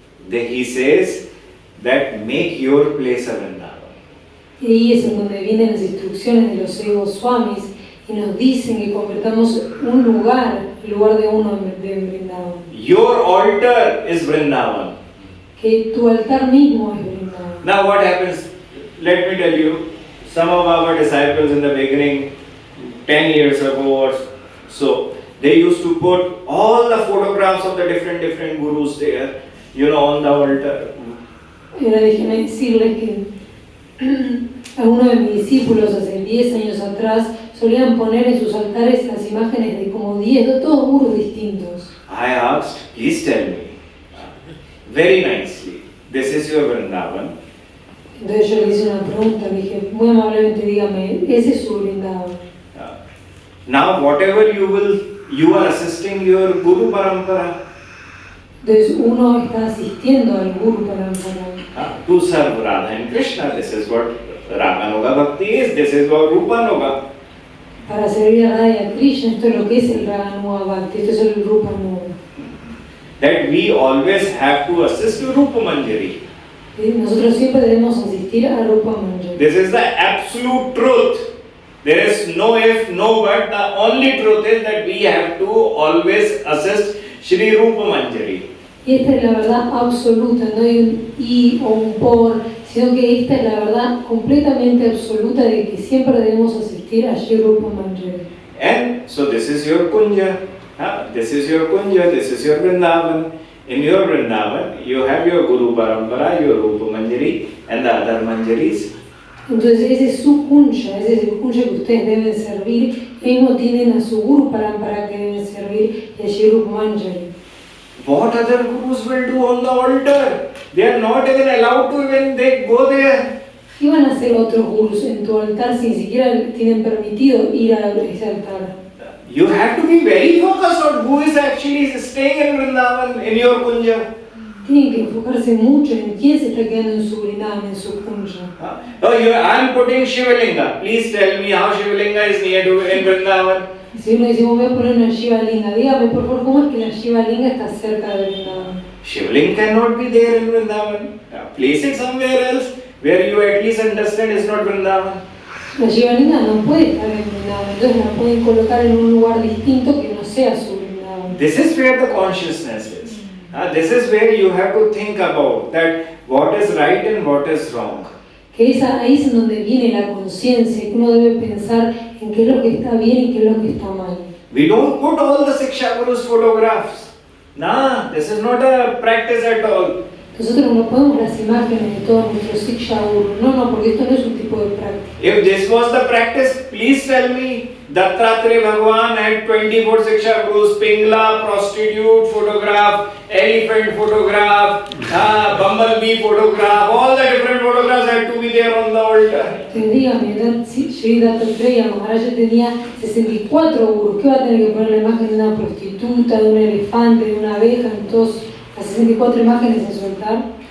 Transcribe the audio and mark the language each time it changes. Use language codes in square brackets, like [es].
[en] He says that make your place a Vrindavan. [es] Y ahí es en donde vienen las instrucciones de los 6 Goswamis y nos dicen que convertamos un lugar, el lugar de uno de Vrindavan. [en] Your altar is Vrindavan. [es] Que tu altar mismo es Vrindavan. [en] Now what happens? Let me tell you, some of our disciples in the beginning, 10 years ago or so, they used to put all the photographs of the different gurus there, on the altar. [es] Y ahora déjenme decirles que algunos de mis discípulos hace 10 años atrás solían poner en sus altares las imágenes de como 10, de todos gurus distintos. [en] I asked, please tell me, very nicely, this is your Vrindavan. [es] Entonces yo le hice una pregunta, le dije, muy amablemente dígame, ese es su Vrindavan. [en] Now whatever you are assisting your Guru Parampara. [es] Entonces uno está asistiendo al Guru Parampara. [en] To serve Radha and Krishna, this is what Raganuga Bhakti is, this is what Rupanuga. [es] Para servir a Radha y a Krishna, esto es lo que es el Raganuga Bhakti, esto es el Rupanuga. [en] That we always have to assist to Rupa Manjari. [es] Nosotros siempre debemos asistir a Rupa Manjari. [en] This is the absolute truth. There is no if, no but. The only truth is that we have to always assist Shri Rupa Manjari. [es] Y esta es la verdad absoluta, no hay un y o un por, sino que esta es la verdad completamente absoluta de que siempre debemos asistir a Shri Rupa Manjari. [en] And so this is your Kunja. This is your Kunja, this is your Vrindavan. In your Vrindavan, you have your Guru Parampara, your Rupa Manjari, and the other Manjaris. [es] Entonces ese es su kunja, ese es el kunja que ustedes deben servir. Y mismo tienen a su Guru Parampara que deben servir y a Shri Rupa Manjari. [en] What other gurus will do on the altar? They are not even allowed to even they go there. [es] ¿Qué van a hacer otros gurus en tu altar si ni siquiera tienen permitido ir a ese altar? [en] You have to be very focused on who is actually staying in Vrindavan, in your Kunja. [es] Tienen que enfocarse mucho en quién se está quedando en su Vrindavan, en su kunja. [en] I am putting Shivalinga. Please tell me how Shivalinga is near to in Vrindavan. [es] Si uno dice, voy a poner una Shiva Linga, dígame por favor, ¿cómo es que la Shiva Linga está cerca de Vrindavan? [en] Shivalinga cannot be there in Vrindavan. Place it somewhere else where you at least understand is not Vrindavan. [es] La Shiva Linga no puede estar en Vrindavan, entonces la pueden colocar en un lugar distinto que no sea su Vrindavan. [en] This is where the consciousness is. This is where you have to think about that what is right and what is wrong. [es] Que ahí es donde viene la conciencia, que uno debe pensar en qué es lo que está bien y qué es lo que está mal. [en] We don't put all the Siksha Gurus photographs. Nah, this is not a practice at all. [es] Nosotros no ponemos las imágenes de todos nuestros Siksha Gurus, no, porque esto no es un tipo de práctica. [en] If this was the practice, please tell me. Dattatreya Bhagwan had 24 Siksha Gurus, Pingla, prostitute photograph, elephant photograph, bumblebee photograph, all the different photographs had to be there on the altar. [es] Dígame, Sri Dattatreya Maharaj tenía 64 gurus, ¿qué va a tener que poner la imagen de una prostituta, de un elefante, de una abeja, en todas las 64 imágenes en su altar?